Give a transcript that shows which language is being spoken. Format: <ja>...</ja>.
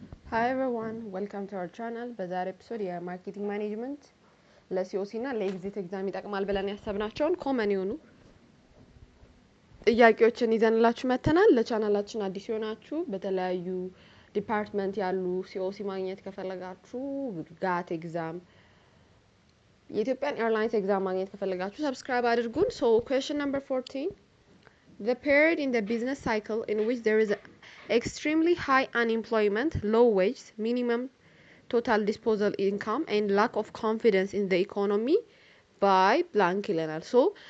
<en>Hi everyone, welcome to our channel.</en> <am>በዛሬ ኤፒሶድ የማርኬቲንግ ማኔጅመንት ለሲኦሲ እና ለኤግዚት ኤግዛም ይጠቅማል ብለን ያሰብናቸውን ኮመን የሆኑ ጥያቄዎችን ይዘንላችሁ መተናል። ለቻናላችን አዲስ ሆናችሁ በተለያዩ ዲፓርትመንት ያሉ ሲኦሲ ማግኘት ከፈለጋችሁ ጋት ኤግዛም የኢትዮጵያን ኤርላይንስ ኤግዛም ማግኘት ከፈለጋችሁ ሰብስክራይብ አድርጉን።</am> <en>So question number 14. The period in the business cycle in which there is extremely high unemployment, low wages, minimum total disposable income, and lack of confidence in the economy by blank ይለናል። So</en>